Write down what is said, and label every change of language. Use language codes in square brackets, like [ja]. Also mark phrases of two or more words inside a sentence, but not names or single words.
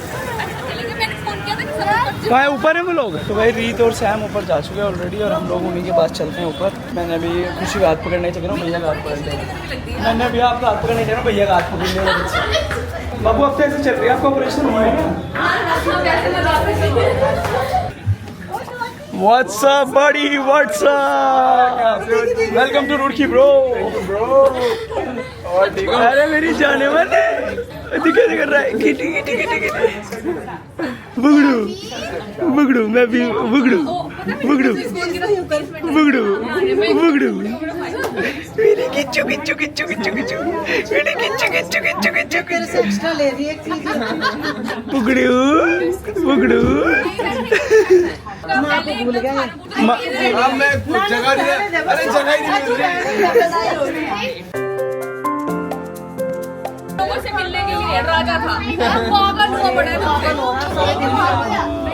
[hi] चलेंगे, मैंने फोन किया था कि सब कहाँ है? ऊपर है वो लोग। तो भाई रीत और सैम ऊपर जा चुके हैं ऑलरेडी और हम लोग उन्हीं के पास चलते हैं ऊपर। मैंने अभी खुशी का हाथ पकड़ने चल रहा हूँ, भैया का हाथ पकड़ लिया। मैंने अभी आपका हाथ पकड़ने चल रहा हूँ, भैया का हाथ पकड़ लिया। बाबू अब कैसे चल रही है आपका ऑपरेशन हुआ है क्या? [en] What's up buddy, what's up? Welcome to रुड़की bro। [hi] और ठीक हो? अरे मेरी जाने वाले दिखा कर रहा है, किटी किटी किटी किटी बुगड़ू बुगड़ू, मैं भी बुगड़ू बुगड़ू बुगड़ू बुगड़ू, मेरी किच्चू किच्चू किच्चू किच्चू किच्चू, मेरी किच्चू किच्चू किच्चू किच्चू किच्चू एक्स्ट्रा ले रही है एक चीज। बुगड़ू बुगड़ू। माँ को भूल गए। मैं जगह नहीं है, अरे जगह ही नहीं मिल रही। लोगों से मिलने के लिए राजा था, पागल हुआ पड़ा है।